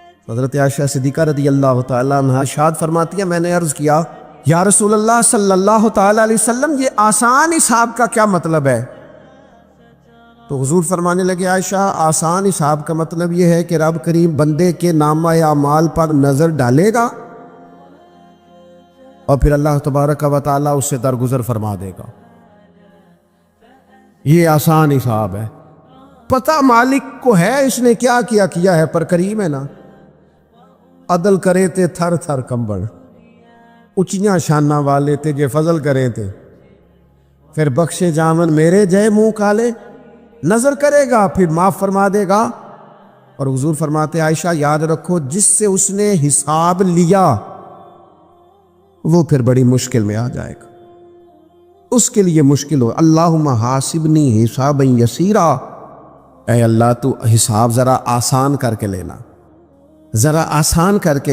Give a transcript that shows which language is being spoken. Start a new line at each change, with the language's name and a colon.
Urdu: حضرت عائشہ صدیقہ رضی اللہ تعالیٰ عنہ ارشاد فرماتی ہے, میں نے عرض کیا یا رسول اللہ صلی اللہ تعالیٰ علیہ وسلم یہ آسان حساب کا کیا مطلب ہے؟ تو حضور فرمانے لگے عائشہ آسان حساب کا مطلب یہ ہے کہ رب کریم بندے کے نامہ اعمال پر نظر ڈالے گا اور پھر اللہ تبارک و تعالیٰ اس سے درگزر فرما دے گا. یہ آسان حساب ہے. پتہ مالک کو ہے اس نے کیا کیا ہے, پر کریم ہے نا.
Punjabi: عدل کرے تے تھر تھر کمبڑ, اچیاں شانہ والے تے جے فضل کرے تے پھر بخشے جامن میرے جے منہ کالے.
Urdu: نظر کرے گا پھر معاف فرما دے گا. اور حضور فرماتے عائشہ یاد رکھو جس سے اس نے حساب لیا وہ پھر بڑی مشکل میں آ جائے گا, اس کے لیے مشکل ہو.
Arabic: اللہم حاسبنی حسابا یسیرا,
Urdu: اے اللہ تو حساب ذرا آسان کر کے لینا, ذرا آسان کر کے.